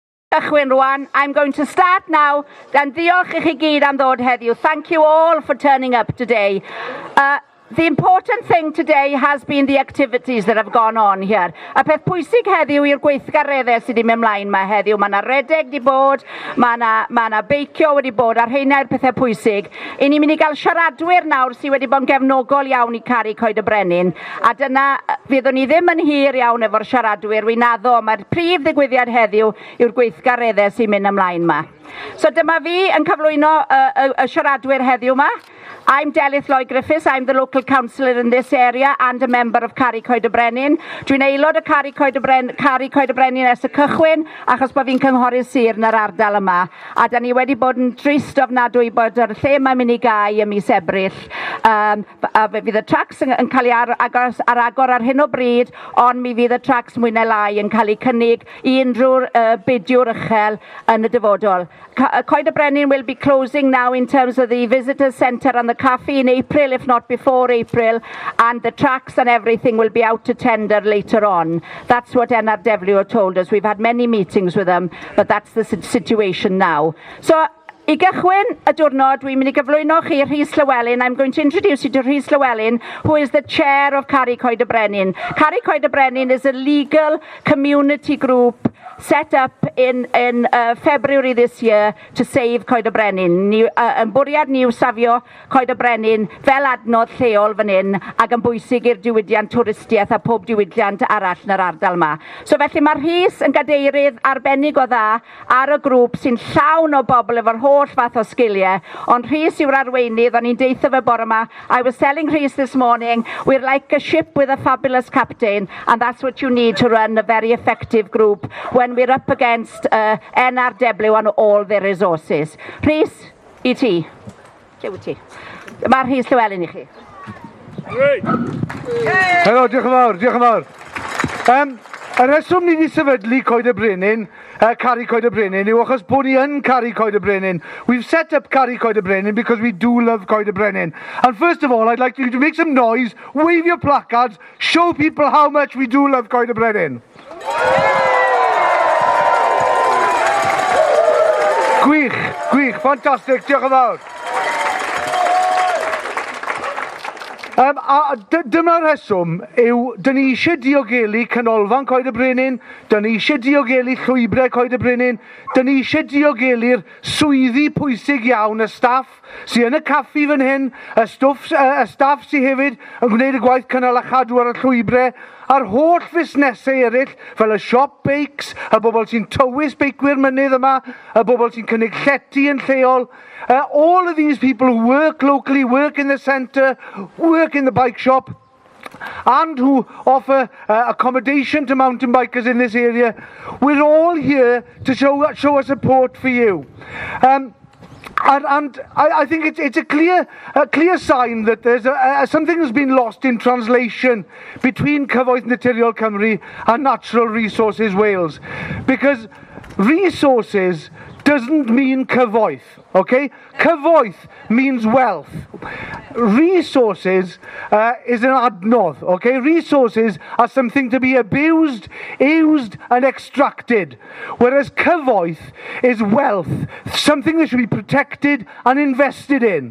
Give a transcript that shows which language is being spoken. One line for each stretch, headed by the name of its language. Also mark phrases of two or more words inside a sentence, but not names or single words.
Welsh: Cychwyn rwan.
English: I'm going to start now.
Welsh: Dan diolch I chi gyd am ddod heddiw.
English: Thank you all for turning up today. The important thing today has been the activities that have gone on here.
Welsh: Y peth pwysig heddiw i'r gweithgareddau sydd wedi mynd ymlaen yma heddiw. Mae yna redeg wedi bod, mae yna beicio wedi bod, a'r heina yw'r pethau pwysig. I ni'n mynd I gael siaradwyr nawr sydd wedi bod yn gefnogol iawn I Caru, Coed y Brenin. A dyna, fyddwn ni ddim yn hir iawn efo'r siaradwyr. Wy'n addo, mae'r prif ddigwyddiad heddiw yw'r gweithgareddau sy'n mynd ymlaen yma. So dyma fi yn cyflwyno y siaradwyr heddiw yma.
English: I'm Delyth Lloyd Griffiths. I'm the local councillor in this area and a member of Caru, Coed y Brenin.
Welsh: Dwi'n aelod o Caru, Coed y Brenin ers y cychwyn achos bod fi'n cynghorydd sir yn yr ardal yma. A da ni wedi bod yn drist ofnadwy bod yr lle yma'n mynd I gau ym mis Ebrill. Fydd y tracs yn cael ei agor ar hyn o bryd, ond mi fydd y tracs mwy neu lai yn cael ei cynnig I unrhyw bidiwr uchel yn y dyfodol.
English: Coed y Brenin will be closing now in terms of the visitor centre and the cafe in April, if not before April, and the tracks and everything will be out to tender later on. That's what NRW told us. We've had many meetings with them, but that's the situation now. So,
Welsh: I gychwyn y diwrnod, dwi'n mynd I gyflwyno chi Rhys Llywelyn.
English: I'm going to introduce you to Rhys Llywelyn, who is the chair of Caru, Coed y Brenin. Caru, Coed y Brenin is a legal community group set up in February this year to save Coed y Brenin.
Welsh: Yn bwriad ni yw safio Coed y Brenin fel adnodd lleol fan hyn ac yn bwysig i'r diwydiant twristiaeth a pob diwydiant arall yn yr ardal yma. So felly mae Rhys yn gadeirydd arbennig o dda ar y grŵp sy'n llawn o bobl efo'r holl fath o sgiliau. Ond Rhys yw'r arweinydd, o'n i'n deitha fe bore yma.
English: I was telling Rhys this morning, we're like a ship with a fabulous captain, and that's what you need to run a very effective group when we're up against NRW and all their resources.
Welsh: Rhys, I ti. Lle wyt ti? Mae Rhys Llywelyn I chi. Helo, diolch yn fawr, diolch yn fawr. Y reswm ni wedi sefydlu Coed y Brenin, Caru Coed y Brenin, yw achos bod ni yn Caru Coed y Brenin.
English: We've set up Caru Coed y Brenin because we do love Coed y Brenin. And first of all, I'd like you to make some noise, wave your placards, show people how much we do love Coed y Brenin.
Welsh: Gwych, fantastic, diolch yn fawr. Dyma'r rheswm yw, dyn ni eisiau diogelu canolfan Coed y Brenin, dyn ni eisiau diogelu llwybrau Coed y Brenin, dyn ni eisiau diogelu'r swyddi pwysig iawn, y staff sydd yn y caffi fan hyn, y staff sydd hefyd yn gwneud y gwaith cynnal a chadw ar y llwybrau, a'r holl fusnesau eraill, fel y shop bakes, y bobl sy'n tywys beicwyr mynydd yma, y bobl sy'n cynnig llety yn lleol.
English: All of these people who work locally, work in the centre, work in the bike shop, and who offer accommodation to mountain bikers in this area. We're all here to show our support for you. And I think it's a clear sign that there's something has been lost in translation between Cyfoeth Naturiol Cymru and Natural Resources Wales, because resources doesn't mean cyfoeth, okay? Cyfoeth means wealth. Resources is an adnodd, okay? Resources are something to be abused, used and extracted, whereas cyfoeth is wealth, something that should be protected and invested in.